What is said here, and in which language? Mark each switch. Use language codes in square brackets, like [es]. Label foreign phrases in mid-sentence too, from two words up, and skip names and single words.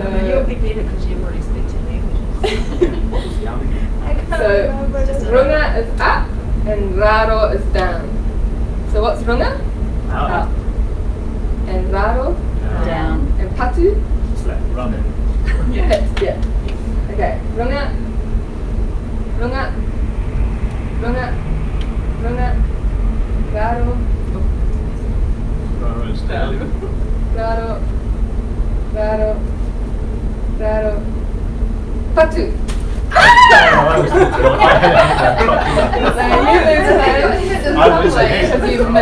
[en] You'll be better because you've already speaking languages. So runga is up and raro is down. So what's runga? Up. And raro? Down. And patu? Slap, run. Yeah. [mi] Okay. Runga. Runga. Runga. Runga. Raro. [en] Raro is down. [mi] Raro. Raro. Raro. Patu. [en] I was So you lose a hand. I lose a hand. Because you